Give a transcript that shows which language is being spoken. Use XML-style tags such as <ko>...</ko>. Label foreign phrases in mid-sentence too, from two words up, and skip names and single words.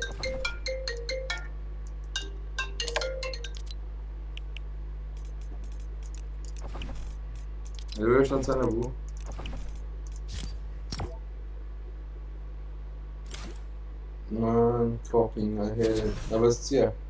<ckb>لەوێشان چەند نەبوو من</ckb> <en>fucking I hate it.</en> <ckb>بەس چییە؟</ckb>